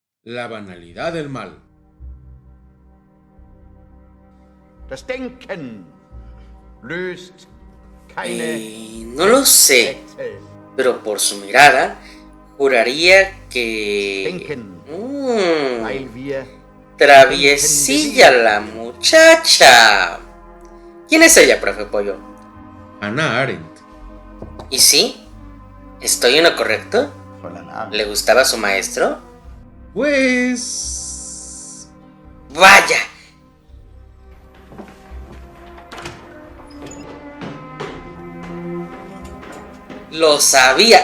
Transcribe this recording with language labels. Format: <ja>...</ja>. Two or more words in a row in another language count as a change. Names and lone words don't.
<es>La banalidad del mal.</es> <de>Das Denken löst keine</de> <es>No lo sé,</es> <de>Rätsel.</de> <es>pero por su mirada juraría que...</es> <de>Denken, weil wir</de> <es>Traviesilla la muchacha. ¿Quién es ella, profe Pollo? Hannah Arendt. ¿Y sí? ¿Estoy en lo correcto?</es> <de>Fräulein Arendt.</de> <es>¿Le gustaba su maestro? Pues... ¡Vaya! Lo sabía.</es>